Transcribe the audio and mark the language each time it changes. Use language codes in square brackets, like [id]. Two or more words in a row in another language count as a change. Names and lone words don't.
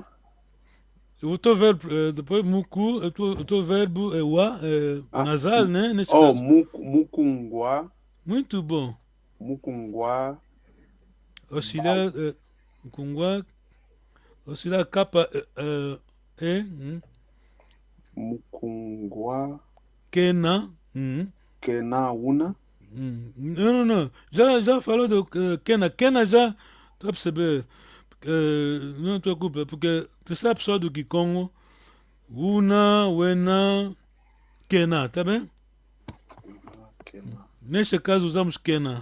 [pt] O teu verbo, depois muku, o teu verbo é wa, nasal, né? Neste caso. [kg] Mukungwa. [pt] Muito bom. [kg] Mukungwa. [pt] Auxiliar, mukungwa. Auxiliar capa, [kg] Mukungwa. Kena. Kena una. [pt] Não. Já falou do Kena. Kena já, tu a perceber. Não te preocupa, porque tu sabe só do Kikongo. [kg] Una, Wena, Kena, [pt] tá bem? Neste caso usamos Kena.